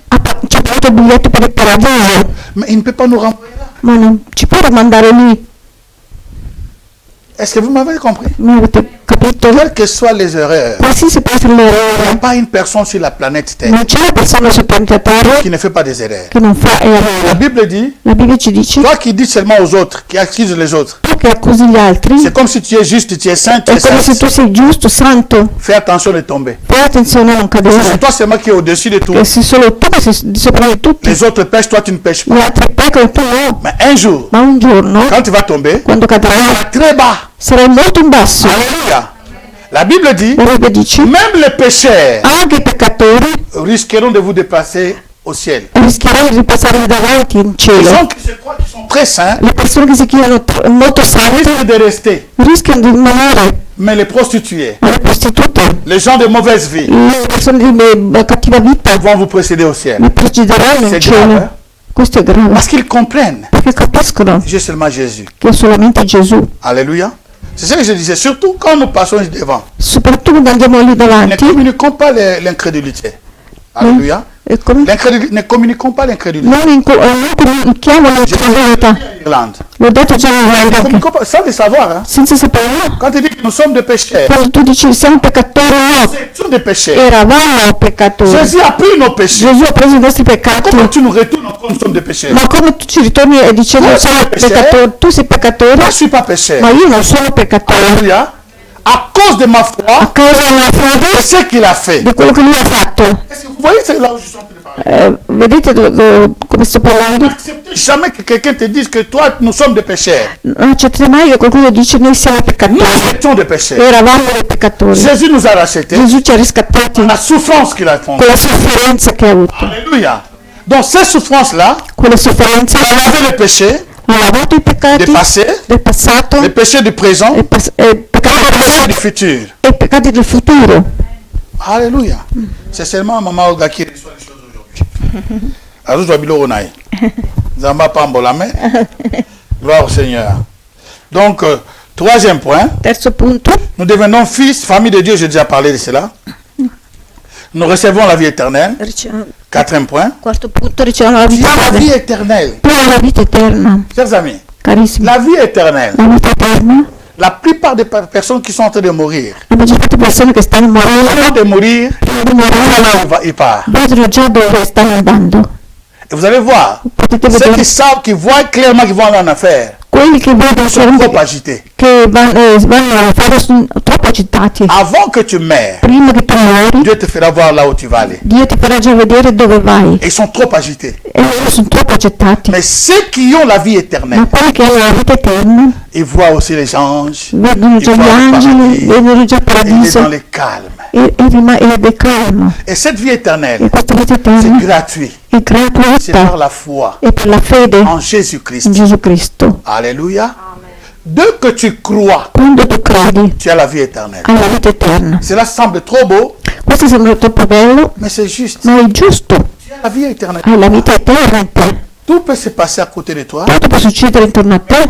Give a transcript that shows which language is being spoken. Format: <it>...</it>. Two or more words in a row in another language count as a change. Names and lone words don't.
<it>Ci ha pagato il biglietto per il paradiso,</it> <fr>Mais il ne peut pas nous renvoyer là.</fr> <it>ma non ci può rimandare lì.</it> <fr>Est-ce que vous m'avez compris?</fr> <it>Mi avete capito?</it> <fr>Quelles que soient les erreurs,</fr> <it>Qualsiasi può essere</it> <fr>il n'y a</fr> <it>l'errore,</it> <fr>pas une personne sur la planète Terre</fr> <it>non c'è una persona sul pianeta Terra</it> <fr>qui ne fait pas des erreurs.</fr> <it>che non fa</it> <fr>La</fr> <it>errore.</it> <fr>Bible dit,</fr> <it>La Bibbia ci dice</it> <fr>toi qui dis seulement aux autres, qui accuses les autres,</fr> <it>tu che accusi gli altri,</it> <fr>c'est comme si tu es juste, tu es saint, tu</fr> <it>è</it> <fr>es</fr> <it>come se</it> <fr>saint.</fr> <it>tu sei giusto, santo.</it> <fr>Fais attention de tomber.</fr> <it>Fai attenzione a non</it> <fr>C'est</fr> <it>cadere,</it> <fr>toi seulement qui est au-dessus de tout.</fr> <it>che sei solo tu che sei di sopra di tutti.</it> <fr>Les autres pêchent, toi tu ne pêches</fr> <it>Gli</it> <fr>pas.</fr> <it>altri peccano, tu no.</it> <fr>Mais un jour,</fr> <it>Ma un giorno,</it> <fr>quand tu vas tomber,</fr> <it>quando cadrai,</it> <fr>très bas.</fr> <it>sarai molto in basso.</it> <fr>Alléluia. La Bible dit,</fr> <it>La Bibbia dice,</it> <fr>même les pécheurs</fr> <it>anche i peccatori</it> <fr>risqueront de vous dépasser au ciel.</fr> <it>rischieranno di passare davanti in</it> <fr>Les</fr> <it>cielo.</it> <fr>gens qui se croient qu'ils sont très saints</fr> <it>Le persone che si chiamano molto sante</it> <fr>risquent de rester.</fr> <it>rischiano di rimanere,</it> <fr>Mais les prostituées,</fr> <it>ma le prostitute,</it> <fr>les gens de mauvaise vie</fr> <it>le persone di cattiva vita</it> <fr>vont vous précéder au ciel.</fr> <it>mi precederanno in</it> <fr>C'est</fr> <it>cielo.</it> <fr>grave, hein?</fr> <it>Questo è grave,</it> <fr>Parce qu'ils comprennent.</fr> <it>perché capiscono</it> <fr>J'ai seulement Jésus.</fr> <it>che è solamente Gesù.</it> <fr>Alléluia. C'est ce que je disais. Surtout quand nous passons devant.</fr> <it>Soprattutto quando andiamo lì</it> <fr>Ne</fr> <it>davanti,</it> <fr>communiquons pas l'incrédulité. Alléluia. Ne communiquons pas l'incrédulité.</fr> <it>non comunichiamo la credulità.</it> <fr>Irlande.</fr> <it>L'ho detto già</it> <fr>Ne</fr> <it>nell'Irlanda,</it> <fr>communiquons pas, sans le savoir. Hein.</fr> <it>senza saperlo.</it> <fr>Quand tu dis que nous sommes des pécheurs,</fr> <it>Quando tu dici siamo peccatori, no,</it> <fr>c'est tous des pécheurs.</fr> <it>eravamo peccatori.</it> <fr>Jésus a pris nos péchés.</fr> <it>Gesù ha preso i nostri peccati.</it> <fr>Comment tu nous retournes quand nous sommes des pécheurs?</fr> <it>Ma come tu ci ritorni e dicendo Tu sei sono peccatore? peccatore, tu sei peccatore,</it> <fr>Moi, je ne suis pas pécheur.</fr> <it>ma io non sono peccatore.</it> <fr>Alléluia. à cause de ma</fr> <it>a</it> <fr>foi,</fr> <it>causa della fede,</it> <fr>et ce qu'il a fait.</fr> <it>di quello che lui ha fatto.</it> <fr>Est-ce que vous voyez, c'est là où je suis en train de parler.</fr> <it>Vedete come sto parlando?</it> <fr>N'acceptez jamais que quelqu'un te dise que toi, nous sommes des pécheurs.</fr> <it>Non accettate mai che qualcuno dice noi siamo</it> <fr>Nous</fr> <it>peccatori.</it> <fr>étions des pécheurs.</fr> <it>Eravamo dei peccatori.</it> <fr>Jésus nous a rachetés.</fr> <it>Gesù ci ha riscattati</it> <fr>La souffrance qu'il a</fr> <it>con</it> <fr>fondée.</fr> <it>la sofferenza che ha avuto.</it> <fr>Alléluia. Donc ces souffrances-là,</fr> <it>Quelle sofferenze</it> <fr>a lavé le péché</fr> <it>ha lavato i peccati</it> <fr>du passé,</fr> <it>del passato,</it> <fr>les péchés du présent</fr> <it>i peccati del</it> <fr>et</fr> <it>passato</it> <fr>du futur.</fr> <it>e i peccati del futuro.</it> <fr>Alléluia. C'est seulement Maman Olga qui reçoit les choses aujourd'hui. Alors, je dois dire au Naï. Zamba Pambolame. Gloire au Seigneur. Donc, troisième point,</fr> <it>Terzo punto,</it> <fr>nous devenons fils, famille de Dieu, j'ai déjà parlé de cela. Nous recevons la vie éternelle. Quatrième point.</fr> <it>quarto punto, riceviamo la</it> <fr>Tu</fr> <it>vita</it> <fr>as la vie</fr> <it>eterna.</it> <fr>éternelle.</fr> <it>Tu hai la vita eterna,</it> <fr>Chers amis,</fr> <it>carissimi.</it> <fr>la vie éternelle.</fr> <it>La vita eterna,</it> <fr>La plupart des personnes qui sont en train de mourir,</fr> <it>la maggior parte delle persone che stanno morendo,</it> <fr>avant de mourir,</fr> <it>prima di morire,</it> <fr>il part.</fr> <it>vedono già dove stanno andando.</it> <fr>Et vous allez voir,</fr> <it>Potete</it> <fr>ceux</fr> <it>vedere</it> <fr>qui savent, qui voient clairement qu'ils vont aller en affaire,</fr> <it>quelli che vedono</it> <fr>sont trop</fr> <it>chiaramente</it> <fr>agités.</fr> <it>che vanno a fare sono troppo agitati.</it> <fr>Avant que tu meurs,</fr> <it>Prima che tu muori,</it> <fr>Dieu te fera voir là où tu vas aller.</fr> <it>Dio ti farà già vedere dove vai.</it> <fr>Et ils sont trop agités.</fr> <it>E loro sono troppo agitati.</it> <fr>Mais ceux qui ont la vie</fr> <it>Ma</it> <fr>éternelle,</fr> <it>quelli che hanno la vita eterna</it> <fr>ils voient aussi les anges,</fr> <it>vedono</it> <fr>ils</fr> <it>già</it> <fr>voient</fr> <it>gli</it> <fr>le</fr> <it>angeli,</it> <fr>paradis,</fr> <it>vedono già il</it> <fr>et il est</fr> <it>paradiso</it> <fr>dans le calme.</fr> <it>ed è calmo.</it> <fr>Et cette vie</fr> <it>E</it> <fr>éternelle,</fr> <it>questa vita</it> <fr>c'est</fr> <it>eterna</it> <fr>gratuit.</fr> <it>è</it> <fr>C'est par</fr> <it>gratuita</it> <fr>la foi</fr> <it>e per la fede</it> <fr>en</fr> <it>in</it> <fr>Jésus-Christ.</fr> <it>Gesù Cristo.</it> <fr>Alléluia. Dès que tu crois,</fr> <it>Quando tu credi</it> <fr>tu as la vie éternelle.</fr> <it>alla vita eterna.</it> <fr>Cela semble trop beau,</fr> <it>Questo sembra troppo bello,</it> <fr>mais c'est juste.</fr> <it>ma è giusto.</it> <fr>Tu as la vie éternelle.</fr> <it>Hai la vita eterna in te.</it> <fr>Tout peut se passer à côté de toi.</fr> <it>Tutto può succedere intorno a te,</it>